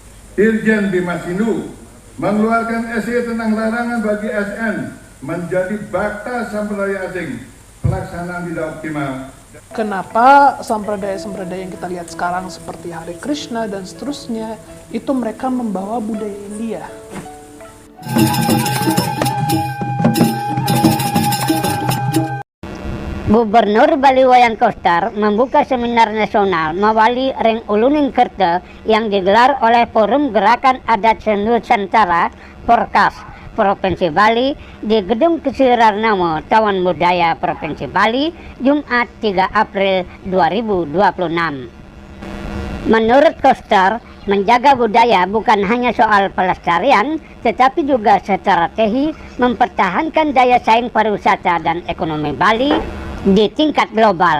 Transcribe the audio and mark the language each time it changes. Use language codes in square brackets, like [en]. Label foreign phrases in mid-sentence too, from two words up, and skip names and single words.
[id] Irjen Dimas Hindu mengeluarkan SE tentang larangan bagi SN menjadi bakta sampradaya asing. Pelaksanaan tidak optimal. Kenapa sampradaya-sampradaya yang kita lihat sekarang seperti Hare Krishna dan seterusnya, itu mereka membawa budaya India. Gubernur Bali Wayan Koster membuka seminar nasional Mawali Reng Uluning Kerta yang digelar oleh Forum Gerakan Adat Nusantara Porkas Provinsi Bali di Gedung Kesirarnamo Tawan Budaya Provinsi Bali Jumat 3 April 2026. Menurut Koster, menjaga budaya bukan hanya soal pelestarian, tetapi juga strategi mempertahankan daya saing pariwisata dan ekonomi Bali di tingkat global.